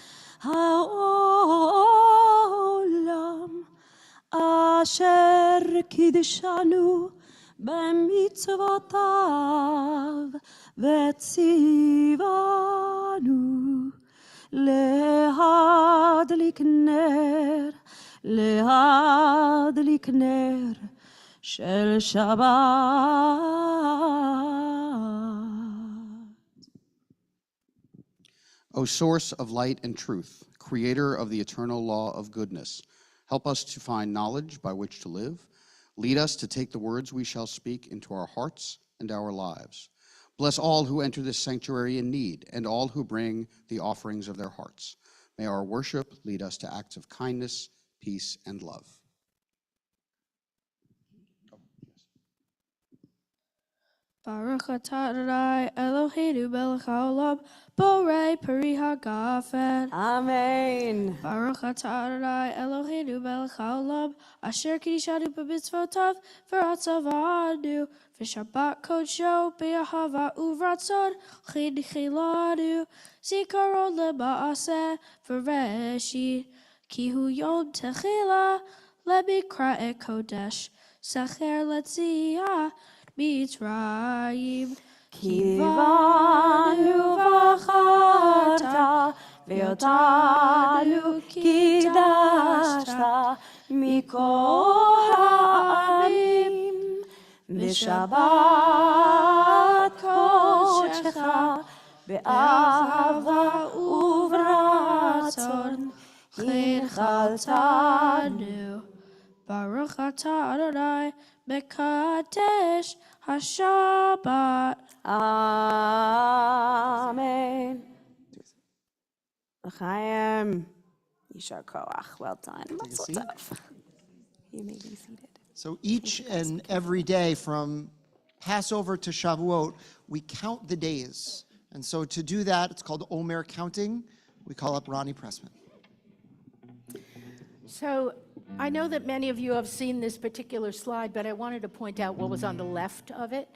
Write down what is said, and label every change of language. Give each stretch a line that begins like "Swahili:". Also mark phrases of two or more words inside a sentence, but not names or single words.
Hebrew: העולם אשר קדשנו במצותיו וצונו להדליק נר של שבת.
English: O source of light and truth, creator of the eternal law of goodness, help us to find knowledge by which to live. Lead us to take the words we shall speak into our hearts and our lives. Bless all who enter this sanctuary in need and all who bring the offerings of their hearts. May our worship lead us to acts of kindness, peace, and love.
Hebrew: ברוך אתה ה׳ אלהינו מלך העולם בורא פרי הגפן. Amen. ברוך אתה ה׳ אלהינו מלך העולם אשר קדשנו במצותיו ורצה בנו ושבת קדשו באהבה וברצון הנחילנו זכרון למעשה בראשית כי הוא יום תחלה למקראי קדש זכר ליציאת מצרים. כי בנו בחרת ואותנו קדשת מכל העמים ושבת קדשך באהבה וברצון הנחלתנו. ברוך אתה ה׳ מקדש השבת. אמן. לחיים. יישר כח.
English: Well done. Mazel seat. tov. You may be seated. So each and every day from Passover to Shavuot, we count the days. And so to do that, it's called Omer counting. We call up Ronnie Pressman. So I know that many of you have seen this particular slide, but I wanted to point out what was on the left of it.